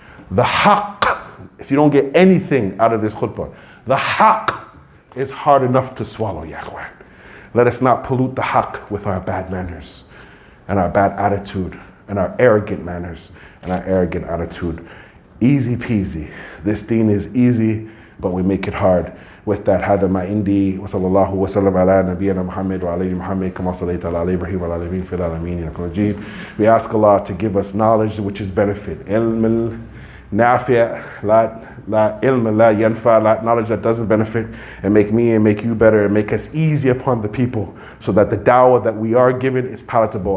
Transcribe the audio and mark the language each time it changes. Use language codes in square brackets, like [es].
[en] The haqq, if you don't get anything out of this khutbah, the haqq is hard enough to swallow, ya ikhwan. Let us not pollute the haqq with our bad manners and our bad attitude and our arrogant manners and our arrogant attitude. Easy peasy. This deen is easy, but we make it hard. With that, [ar] هذا ما عندي وصلى الله وسلم على نبينا محمد وعلى محمد كما صليت على إبراهيم وعلى آل إبراهيم في العالمين إنك مجيد. [en] We ask Allah to give us knowledge which is benefit. [ar] علم نافع لا علم لا ينفع, [en] knowledge that doesn't benefit, and make me and make you better and make us easy upon the people so that the dawah that we are given is palatable.